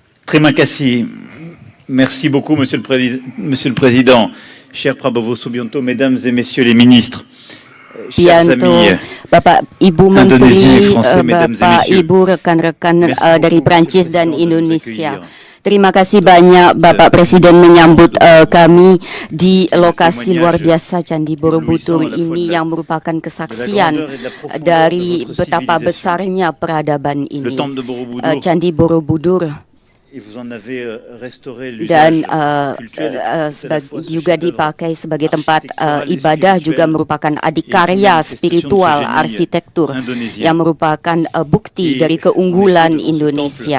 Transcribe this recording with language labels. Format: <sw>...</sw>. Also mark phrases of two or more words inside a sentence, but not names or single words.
<id>Terima kasih.</id> <fr>Merci beaucoup, Monsieur le Président. Cher Prabowo Subianto, Mesdames et Messieurs les ministres, chers amis</fr> <id>Bapak Ibu</id> <fr>Indonésiens et</fr> <id>Menteri,</id> <fr>Français, Mesdames et</fr> <id>Bapak</id> <fr>Messieurs.</fr> <id>Ibu rekan-rekan</id> <fr>Merci</fr> <id>dari</id> <fr>beaucoup,</fr> <id>Prancis</id> <fr>Monsieur le</fr> <id>dan</id> <fr>Président, de nous</fr> <id>Indonesia.</id> <fr>accueillir.</fr> <id>Terima kasih banyak Bapak Presiden menyambut kami di lokasi luar biasa Candi Borobudur ini yang merupakan kesaksian dari betapa besarnya peradaban ini. Candi Borobudur dan juga dipakai sebagai tempat ibadah, juga merupakan adikarya spiritual arsitektur yang merupakan bukti dari keunggulan Indonesia.</id>